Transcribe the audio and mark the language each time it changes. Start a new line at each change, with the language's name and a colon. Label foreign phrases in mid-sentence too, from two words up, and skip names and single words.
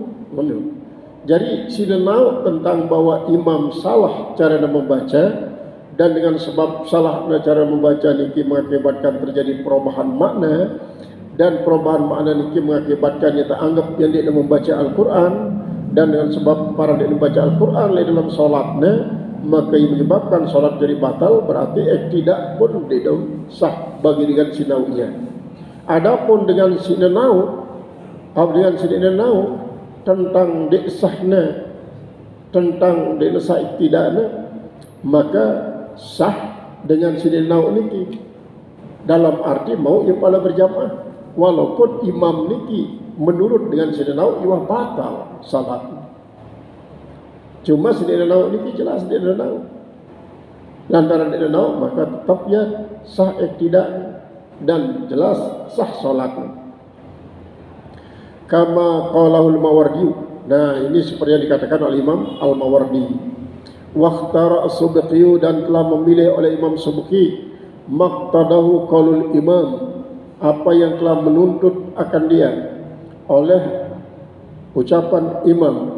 Indonesian: Jadi sinenau tentang bahwa imam salah cara membaca, dan dengan sebab salah cara membaca niki mengakibatkan terjadi perubahan makna, dan perubahan makna niki mengakibatkan dia anggap yang dia membaca Al-Quran, dan dengan sebab para dia membaca Al-Quran dalam solatnya, maka yang menyebabkan solat jadi batal, berarti tidak pun tidak sah bagi dengan sinaunya. Adapun dengan sinenau tentang desahnya, tentang desah iktida'na, maka sah dengan sinenau niki, dalam arti mau ia pala berjamaah, walaupun imam niki menurut dengan sinenau ia batal salat. Cuma sinenau niki jelas sinenau, lantaran sinenau maka tetap ya sah iktida'na dan jelas sah salatnya.
Arabic: Kama qalahul Mawardi.
Indonesian: Nah, ini seperti yang dikatakan oleh Imam Al-Mawardi.
Arabic: Waqtara as-Subki,
Indonesian: dan telah memilih oleh Imam Subki,
Arabic: maqtadahu qaulul imam,
Indonesian: apa yang telah menuntut akan dia oleh ucapan imam.